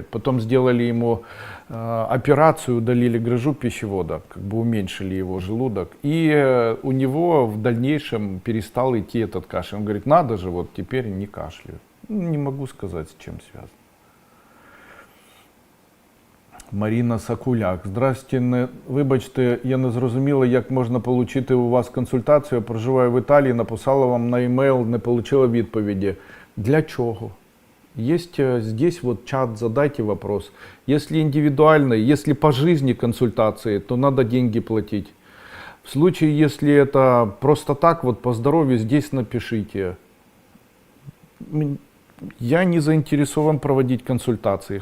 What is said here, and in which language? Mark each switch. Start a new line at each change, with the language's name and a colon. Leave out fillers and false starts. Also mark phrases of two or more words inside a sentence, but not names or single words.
Russian: Потом сделали ему операцию, удалили грыжу пищевода, как бы уменьшили его желудок. И у него в дальнейшем перестал идти этот кашель. Он говорит, надо же, вот теперь не кашляю. Не могу сказать, с чем связано. Марина Сакуляк. Здравствуйте,
Ukrainian: вибачте, я не зрозуміла, як можна отримати у вас консультацію. Я проживаю в Італії, написала вам на емейл, не отримала відповіді. Для чого?
Russian: Есть здесь вот чат, задайте вопрос. Если индивидуальный, если по жизни консультации, то надо деньги платить. В случае, если это просто так, вот по здоровью, здесь напишите. Я не заинтересован проводить консультации.